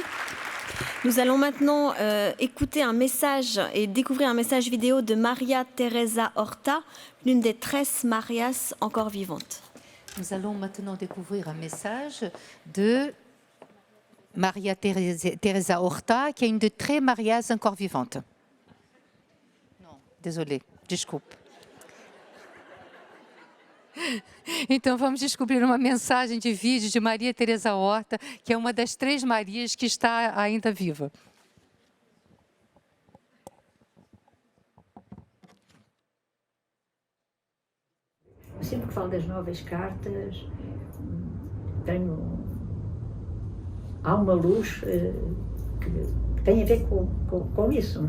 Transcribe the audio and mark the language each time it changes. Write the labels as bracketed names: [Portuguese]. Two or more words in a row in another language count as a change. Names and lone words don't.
[French] Nous allons maintenant écouter un message et découvrir un message vidéo de Maria Teresa Horta, l'une des 13 Marias encore vivantes. Nous allons maintenant découvrir un message de Maria Teresa Horta, qui est une des 13 Marias encore vivantes. Non, désolée, [Portuguese] desculpe. Então, vamos descobrir uma mensagem de vídeo de Maria Teresa Horta, que é uma das 3 Marias que está ainda viva. Sempre que falo das novas cartas, há uma luz que tem a ver com isso.